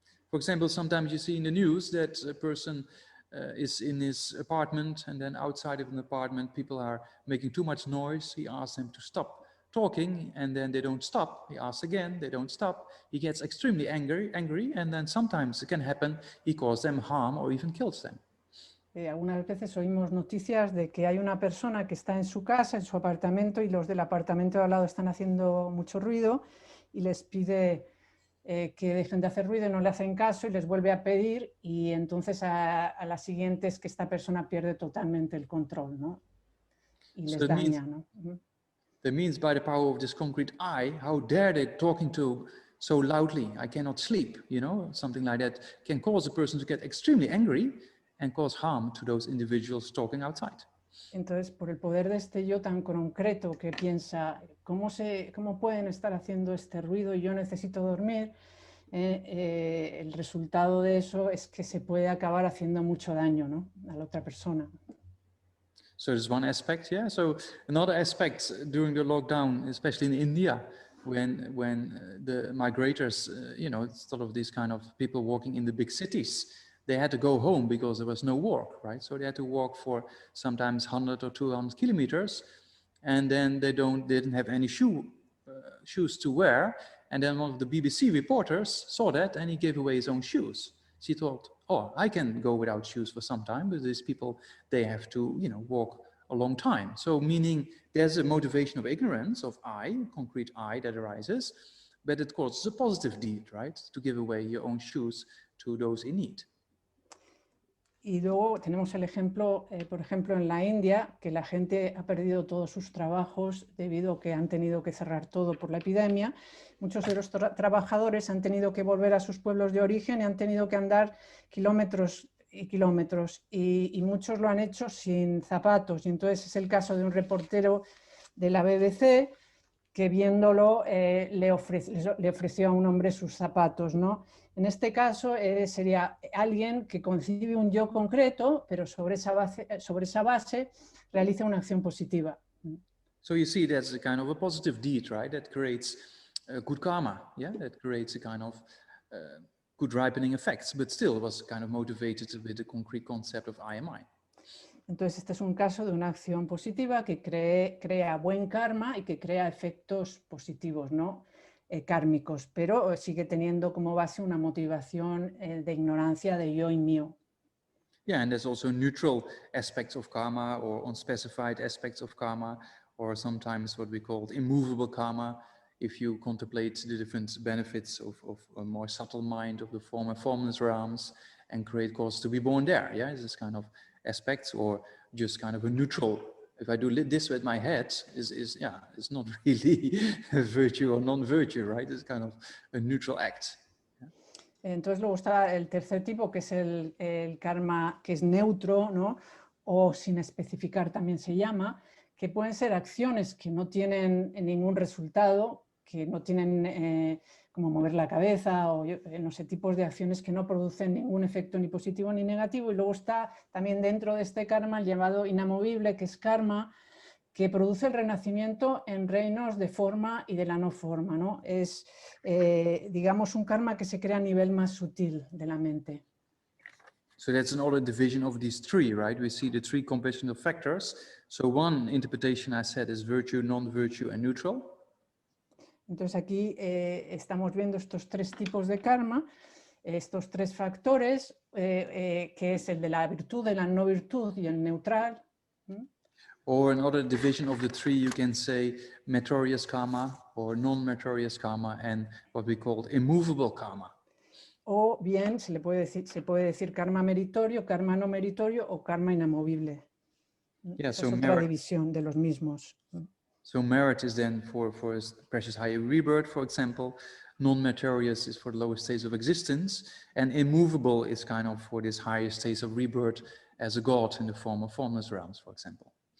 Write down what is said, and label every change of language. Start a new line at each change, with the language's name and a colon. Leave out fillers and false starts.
English: For example, sometimes you see in the news that a person is in his apartment, and then outside of an apartment, people are making too much noise. He asks them to stop talking, and then they don't stop. He asks again, they don't stop. He gets extremely angry, and then sometimes it can happen, he causes them harm or even kills them.
Spanish: Algunas veces oímos noticias de que hay una persona que está en su casa, en su apartamento, y los del apartamento de al lado están haciendo mucho ruido y les pide que dejen de hacer ruido y no le hacen caso y les vuelve a pedir, y entonces a la siguiente es que esta persona pierde totalmente el control, ¿no? Y les daña, ¿no?
English: That means by the power of this concrete I, how dare they talking to so loudly, I cannot sleep, you know, something like that can cause a person to get extremely angry and cause harm to those individuals talking outside.
Spanish: Entonces, por el poder de este yo tan concreto que piensa, ¿cómo pueden estar haciendo este ruido y yo necesito dormir? El resultado de eso es que se puede acabar haciendo mucho daño, ¿no?, a la otra persona.
English: So there's one aspect, yeah. So another aspect during the lockdown, especially in India, when the migrators, you know, sort of these kind of people walking in the big cities, they had to go home because there was no work, right? So they had to walk for sometimes 100 or 200 kilometers, and then they didn't have any shoes to wear. And then one of the BBC reporters saw that, and he gave away his own shoes. She thought, oh, I can go without shoes for some time, but these people, they have to, you know, walk a long time. So meaning there's a motivation of ignorance, of I, concrete I that arises, but it causes a positive deed, right? To give away your own shoes to those in need.
Spanish: Y luego tenemos el ejemplo, por ejemplo, en la India, que la gente ha perdido todos sus trabajos debido a que han tenido que cerrar todo por la epidemia. Muchos de los trabajadores han tenido que volver a sus pueblos de origen y han tenido que andar kilómetros y kilómetros, y muchos lo han hecho sin zapatos. Y entonces es el caso de un reportero de la BBC que viéndolo le ofreció a un hombre sus zapatos, ¿no? En este caso sería alguien que concibe un yo concreto, pero sobre esa base realiza una acción positiva.
English: So you see that's a kind of a positive deed, right? That creates good karma, yeah? That creates a kind of good ripening effects, but still was kind of motivated with the concrete concept of I am I.
Spanish: Entonces este es un caso de una acción positiva que crea buen karma y que crea efectos positivos, ¿no? Kármicos, pero sigue teniendo como base una motivación de ignorancia de yo y mío.
English: Yeah, and there's also neutral aspects of karma or unspecified aspects of karma, or sometimes what we call immovable karma, if you contemplate the different benefits of a more subtle mind of the former formless realms and create cause to be born there. Yeah, this kind of aspects, or just kind of a neutral. If I do this with my head, it's not really a virtue or non-virtue, right? It's kind of a neutral act. Yeah?
Spanish: Entonces luego está el tercer tipo, que es el karma que es neutro, ¿no? O sin especificar también se llama, que pueden ser acciones que no tienen ningún resultado, que no tienen como mover la cabeza o no sé, tipos de acciones que no producen ningún efecto ni positivo ni negativo. Y luego está también dentro de este karma el llamado inamovible, que es karma que produce el renacimiento en reinos de forma y de la no forma, ¿no? Es, digamos, un karma que se crea a nivel más sutil de la mente.
English: So that's another division of these three, right? We see the three compositional factors. So one interpretation I said is virtue, non-virtue, and neutral.
Spanish: Entonces aquí estamos viendo estos tres tipos de karma, estos tres factores, que es el de la virtud, de la no virtud y el neutral.
English: Or another division of the three, you can say meritorious karma or non-meritorious karma and what we call immovable karma.
Spanish: O bien se puede decir karma meritorio, karma no meritorio o karma inamovible.
English: Yeah,
Spanish: Esa
English: so
Spanish: es otra división de los mismos.
English: So merit is then for precious higher rebirth, for example. Non-meritorious is for the lower states of existence, and immovable is kind of for this higher states of rebirth as a god in the form of formless realms, for example.